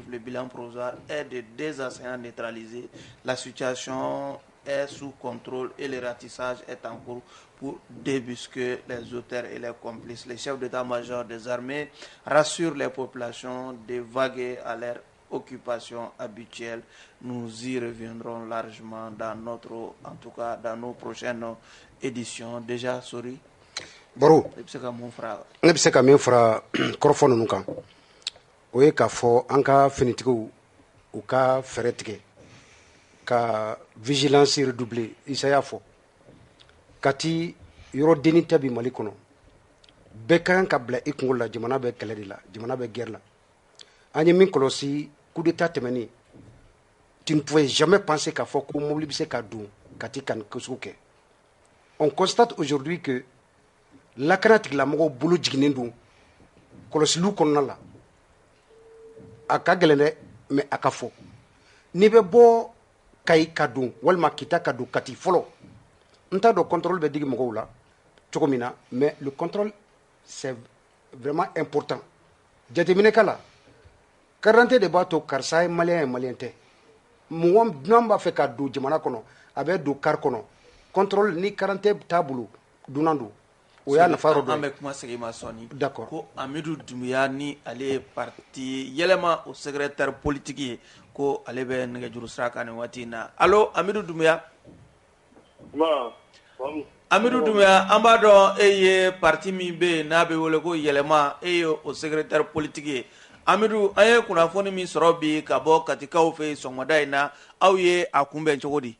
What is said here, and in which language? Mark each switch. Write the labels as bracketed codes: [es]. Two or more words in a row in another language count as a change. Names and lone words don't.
[fr] Le bilan provisoire est de 2 assaillants neutralisés. La situation est sous contrôle et le ratissage est en cours pour débusquer les auteurs et les complices. Les chefs d'état-major des armées rassurent les populations de vaguer à leur occupation habituelle. Nous y reviendrons largement dans dans nos prochaines éditions. Déjà, sorry. [bm] Baro, ne bɛ se ka min fara kɔrɔfɔ ninnu kan o ye k'a fɔ an ka finitigiw u ka fɛɛrɛ tigɛ ka [fr] vigilance redoubler [bm] Isa y'a fɔ Kati yɔrɔ denni tɛ bi Mali kɔnɔ bɛɛ ka kan ka bila i kunkolo la jamana bɛ kɛlɛ de la jamana bɛ guerre la an ye min kɔlɔsi [fr] coup d'état [bm] tɛmɛnen [fr] tu ne pouvais jamais penser [bm] k'a fɔ ko mobili bɛ se ka don Kati ka nin sugu kɛ [fr] on constate aujourd'hui que [bm] lakana tigilamɔgɔw bolo jiginnen don kɔlɔsiliw kɔnɔna la a ka gɛlɛn dɛ mais a ka fɔ n'i bɛ bɔ Kayi ka don walima Kita ka don Kati fɔlɔ n t'a dɔn contrôle bɛ digi mɔgɔw la cogo min na [fr] mais le contrôle c'est vraiment important [bm] jateminɛ k'a la [fr] carte d'identité [bm] de b'a to karisa ye maliyɛn ye maliyɛn tɛ mɔgɔ dunan b'a fɛ ka don jamana kɔnɔ a bɛ don carte kɔnɔ contrôle ni [fr] carte d'identité [bm] t'a bolo dunan don o y'a nafa yɔrɔ dɔ ye an bɛ kuma segin ma sɔnni d'accord ko Amidu Dunbiya ni ale ye parti yɛlɛma o [fr] secrétaire politique [bm] ye ko ale bɛ nɛgɛjuru sira kan nin waati in na allo Amidu Dunbiya Amidu Dunbiya an b'a dɔn e ye parti min bɛ yen n'a bɛ wele ko yɛlɛma e ye o [fr] secrétaire politique [bm] ye Amidu an ye kunnafoni min sɔrɔ bi ka bɔ Katikaw fɛ yen sɔgɔmada in na aw ye a kunbɛn cogo di